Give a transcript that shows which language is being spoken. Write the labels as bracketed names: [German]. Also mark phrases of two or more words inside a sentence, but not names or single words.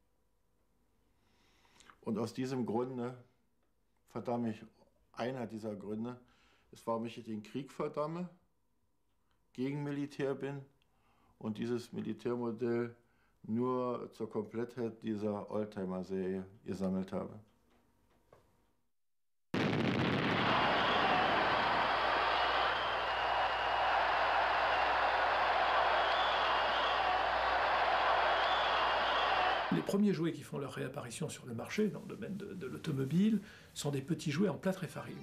[German] Und aus diesem Grunde verdamme ich, einer dieser Gründe, ist, warum ich den Krieg verdamme, gegen Militär bin und dieses Militärmodell nur zur Komplettheit dieser Oldtimer-Serie gesammelt habe. [French] Les premiers jouets qui font leur réapparition sur le marché, dans le domaine de l'automobile, sont des petits jouets en plâtre et farine.